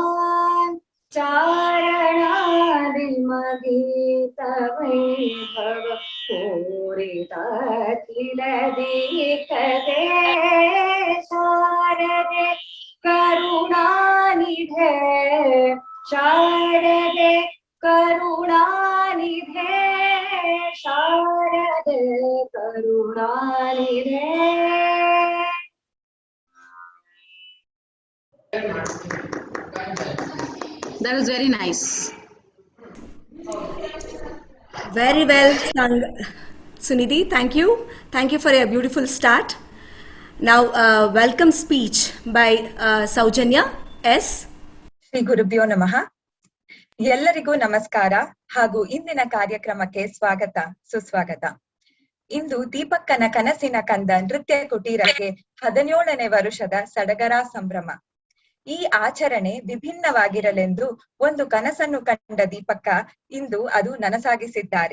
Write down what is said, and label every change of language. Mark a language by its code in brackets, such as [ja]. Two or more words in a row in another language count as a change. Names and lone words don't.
[kn] ಚಾರಣಾದಿಮಗೀತ ವೈಭವ ಪೂರಿತ ಅಖಿಲ ದೀಕ್ಷತೆ ಶಾರದೆ ಕರುಣಾನಿಧೆ ಶಾರದೆ ಕರುಣಾನಿಧೆ ಶಾರದೆ ಕರುಣಾನಿಧೆ. [en] That was very nice. Very well sung, Sunidhi. Thank you. Thank you for a beautiful start. Now, welcome speech by Saujanya S. [sa] ಶ್ರೀ ಗುರುಭ್ಯೋ ನಮಃ. [kn] ಎಲ್ಲರಿಗೂ ನಮಸ್ಕಾರ ಹಾಗೂ ಇಂದಿನ ಕಾರ್ಯಕ್ರಮಕ್ಕೆ ಸ್ವಾಗತ ಸುಸ್ವಾಗತ. ಇಂದು ದೀಪಕ್ಕನ ಕನಸಿನ ಕಂದ ನೃತ್ಯ ಕುಟೀರಕ್ಕೆ 17ನೇ ವರುಷದ ಸಡಗರ ಸಂಭ್ರಮ. ಈ ಆಚರಣೆ ವಿಭಿನ್ನವಾಗಿರಲೆಂದು ಒಂದು ಕನಸನ್ನು ಕಂಡ ದೀಪಕ್ಕ ಇಂದು ಅದು ನನಸಾಗಿಸಿದ್ದಾರೆ.